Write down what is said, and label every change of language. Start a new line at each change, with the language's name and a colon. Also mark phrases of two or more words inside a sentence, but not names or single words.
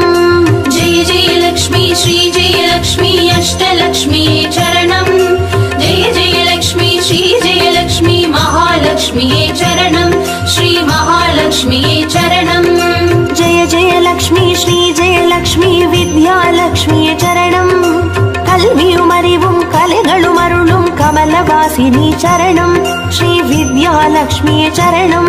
Sanskrit: जय जय लक्ष्मी श्री जय लक्ष्मी अष्टलक्ष्मी चरणम जय जय लक्ष्मी श्री जय लक्ष्मी महालक्ष्मी चरणम श्री महालक्ष्मी चरणम जय जय लक्ष्मी श्री जय लक्ष्मी विद्यालक्ष्मी चरणम
Tamil: கல்வியும் அறிவும் கலைகளும் அருளும் கமலவாசினி சரணம் ஸ்ரீ வித்யாலக்ஷ்மி சரணம்